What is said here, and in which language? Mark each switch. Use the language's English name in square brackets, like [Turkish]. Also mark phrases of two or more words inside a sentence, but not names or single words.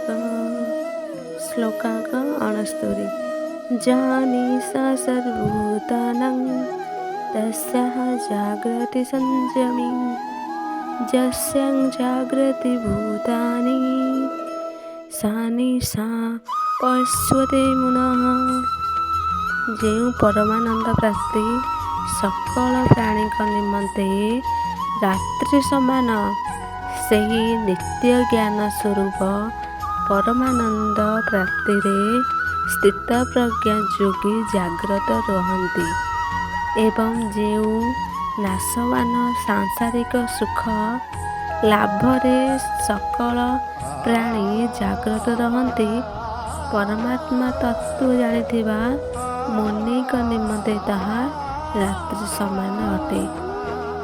[Sanskrit] श्लोकांक 69। जानीषा सर्वभूतानां तस्याः जाग्रति संयमी। यस्यां जाग्रति भूतानि सा निशा पश्यते मुनः। [Odia] ଯେଉଁ ପରମାନନ୍ଦ ପ୍ରାପ୍ତି ସକଳ ପ୍ରାଣୀଙ୍କ ନିମନ୍ତେ ରାତ୍ରି ସମାନ, ସେହି ନିତ୍ୟ ଜ୍ଞାନ ସ୍ୱରୂପ ପରମାନନ୍ଦ ପ୍ରାପ୍ତିରେ ସ୍ଥିତପ୍ରଜ୍ଞ ଯୋଗୀ ଜାଗ୍ରତ ରୁହନ୍ତି ଏବଂ ଯେଉଁ ନାଶବାନ ସାଂସାରିକ ସୁଖ ଲାଭରେ ସକଳ ପ୍ରାଣୀ ଜାଗ୍ରତ ରହନ୍ତି, ପରମାତ୍ମା ତତ୍ତ୍ୱ ଜାଣିଥିବା ମୁନିଙ୍କ ନିମନ୍ତେ ତାହା ରାତ୍ରି ସମାନ ଅଟେ।